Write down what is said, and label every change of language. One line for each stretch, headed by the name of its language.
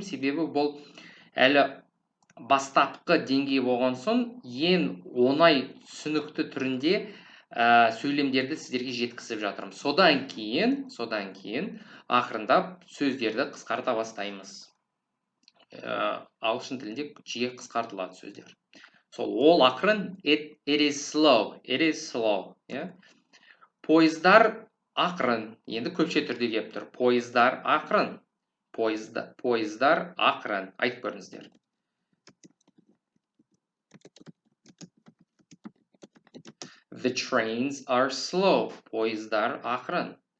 Kazakh: Себебі бұл әлі бастапқы деңгей болған соң, ең оңай түсінікті түрінде сөйлемдерді сіздерге жеткізіп жатырмын. Содан кейін ақырындап сөздерді қысқарта бастаймыз. Ағылшын тілінде жиі қысқартылады сөздер. Ол ақырын,
English: it is slow. It is slow.
Kazakh: Пойыздар ақырын. Енді көпше түрде келіп тұр. Пойыздар ақырын. Пойыздар ақырын. Айтып көріңіздер.
English: The trains are slow.
Kazakh: Пойыздар ақырын.